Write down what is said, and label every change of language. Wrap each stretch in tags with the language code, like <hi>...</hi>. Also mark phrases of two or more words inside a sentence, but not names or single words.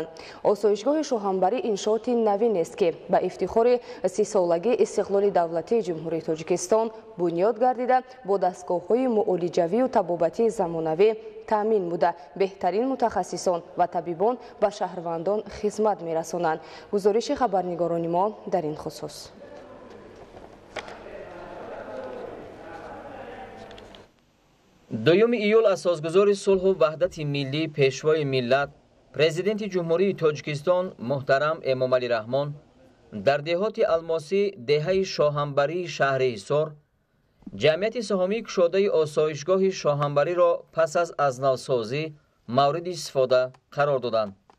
<tg>осоишгоҳи Шоҳанбарӣ иншооти навинест ки ба ифтихори 30-солагии истиқлоли давлатии ҷумҳурии Тоҷикистон бунёд гардида бо дастгоҳҳои муолиҷавию табобатии замонавӣ таъмин буда беҳтарин мутахассисон ва табибон ба шаҳрвандон хизмат мерасонанд. гузориши хабарнигорони мо дар ин хусус. دوم ایول اساسگذار صلح و وحدت ملی پیشوای ملت پرزیدنت جمهوری تاجیکستان محترم امامعلی رحمان در دهات الماسی دهه شاهنبری شهر حصار جمعیت سهامی کشاده آسایشگاه شاهنبری را پس از نوسازی مورد استفاده قرار دادند.</tg>